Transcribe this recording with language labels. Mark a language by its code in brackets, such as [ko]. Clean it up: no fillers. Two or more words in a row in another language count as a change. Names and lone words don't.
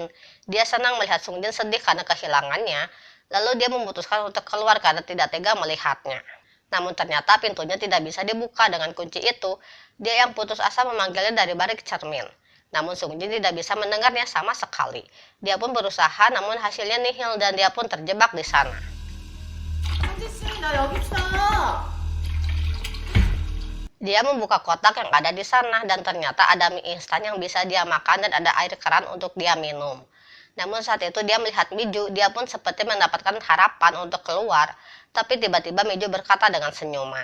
[id] Dia senang melihat Sung Jin sedih karena kehilangannya, lalu dia memutuskan untuk keluar karena tidak tega melihatnya. Namun ternyata pintunya tidak bisa dibuka dengan kunci itu. Dia yang putus asa memanggilnya dari balik cermin. Namun Sung Jin tidak bisa mendengarnya sama sekali. Dia pun berusaha namun hasilnya nihil dan dia pun terjebak di sana. [ko] 나 여기 있어. [id] Dia membuka kotak yang ada di sana dan ternyata ada mie instan yang bisa dia makan dan ada air keran untuk dia minum. Namun saat itu dia melihat Miju, dia pun seperti mendapatkan harapan untuk keluar, tapi tiba-tiba Miju berkata dengan senyuman.